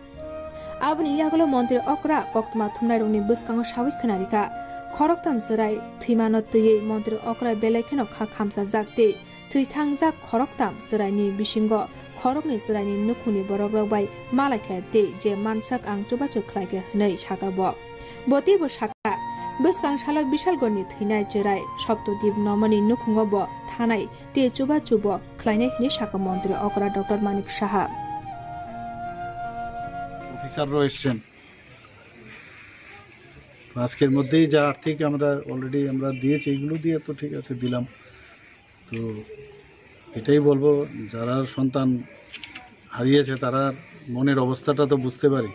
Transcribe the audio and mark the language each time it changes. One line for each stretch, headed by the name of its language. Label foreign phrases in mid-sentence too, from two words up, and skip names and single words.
Kok Borok: आबनि यागुलो मन्त्री अकरा कक्तमा थुमनाय रंनि बुसकांगो सावि खनारिका खरकताम सराय थैमानो तयै मन्त्री अकरा बेलायखेनो खा खामसा जागते थैथांजाक खरकताम सरायनि बिसिंग खरकनि सरायनि नुखुनि बरबरबाय मालायखा ते जे मानसाक आं चुबाचु खलायके नै साकाब बतिबो साका बुसकां सालो बिशालगढ़नि थैनाय जेराय सप्तदीप नमनि नुखुंगब थानाय ते चुबाचुब खलायनाय हिनि साका मन्त्री अकरा डक्टर मानिक साहा
Bangla: অফিসাররাও এসছেন আজকের মধ্যেই যা আর্থিক আমরা অলরেডি আমরা দিয়েছি এইগুলো দিয়ে তো ঠিক আছে দিলাম তো এটাই বলবো যারা সন্তান হারিয়েছে তারা মনের অবস্থাটা তো বুঝতে পারি